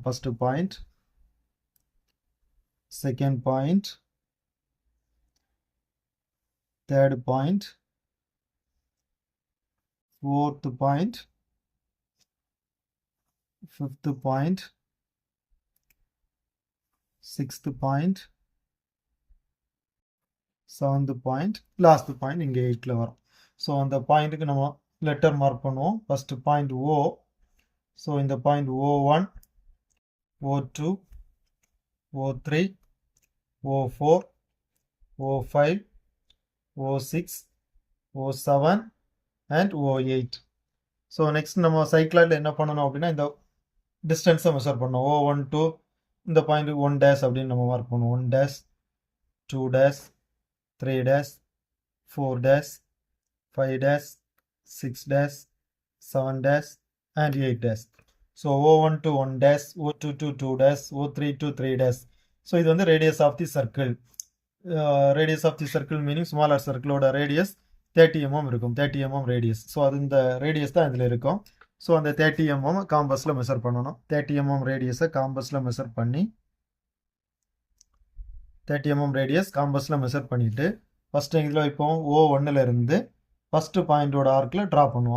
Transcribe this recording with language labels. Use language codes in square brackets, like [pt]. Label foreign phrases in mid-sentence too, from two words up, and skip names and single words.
[en] First point, second point, third point, fourth point, fifth point, sixth point, seventh point, last point [ta] இங்கே 8ல் வரும். ஸோ அந்த பாயிண்ட்டுக்கு நம்ம [en] letter mark [ta] பண்ணுவோம். [en] First point O. So இந்த பாயிண்ட் O1, O2, O3, O4, O5, O6, O7 and O8. So next [ta] நம்ம சைக்ளாய்டில் என்ன பண்ணணும் அப்படின்னா இந்த [en] distance-ஐ measure [ta] பண்ணணும். [en] O1 to [ta] இந்த பாயிண்ட்டுக்கு 1 டேஷ் அப்படின்னு நம்ம மார்க் பண்ணுவோம். [en] 1 dash, 2 dash, 3 dash, 4 dash, 5 dash, 6 dash, 7 dash and 8 dash. So O1 to 1 dash, O2 to 2 dash, O3 to 3 dash. So [ta] இது வந்து [en] radius of the circle. Radius of the circle meaning smaller circle ஓட radius 30 mm இருக்கும், 30 mm ரேடியஸ். [ta] ஸோ அது இந்த ரேடியஸ் தான் இதில் இருக்கும். ஸோ அந்த 30 mm [en] compass-இல் measure [ta] பண்ணணும். 30 mm [en] radius-ஐ compass-இல் measure [ta] பண்ணி 30 mm [en] radius compass-இல் measure [ta] பண்ணிவிட்டு ஃபஸ்ட்டு இதில் வைப்போம். O1 இருந்து [en] first point-ஓட arc-இல் draw [ta] பண்ணுவோம்.